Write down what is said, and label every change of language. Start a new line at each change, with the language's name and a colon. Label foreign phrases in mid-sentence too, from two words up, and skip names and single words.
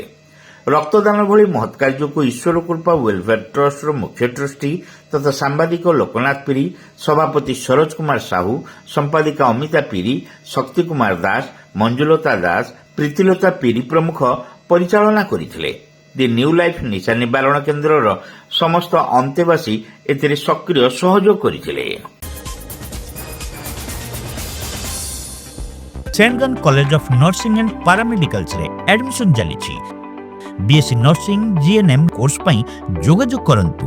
Odia: ରକ୍ତଦାନ ଭଳି ମହତ୍ କାର୍ଯ୍ୟକୁ ଈଶ୍ୱର କୃପା ୱେଲଫେୟାର ଟ୍ରଷ୍ଟର ମୁଖ୍ୟ ଟ୍ରଷ୍ଟି ତଥା ସାମ୍ବାଦିକ ଲୋକନାଥ ପିରି, ସଭାପତି ସରୋଜ କୁମାର ସାହୁ, ସମ୍ପାଦିକା ଅମିତା ପିରି, ଶକ୍ତି କୁମାର ଦାସ, ମଞ୍ଜୁଲତା ଦାସ, ପ୍ରୀତିଲତା ପିରି ପ୍ରମୁଖ ପରିଚାଳନା କରିଥିଲେ। ଦି ନ୍ୟୁ ଲାଇଫ୍ ନିଶା ନିବାରଣ କେନ୍ଦ୍ରର ସମସ୍ତ ଅନ୍ତେବାସୀ ଏଥିରେ ସକ୍ରିୟ ସହଯୋଗ କରିଥିଲେ। सेंट कॉलेज ऑफ नर्सिंग एंड पैरामेडिकल्स ରେ ଆଡମିଶନ ଚାଲି
English: BSc nursing GNM course
Odia: ପାଇଁ ଯୋଗାଯୋଗ କରନ୍ତୁ।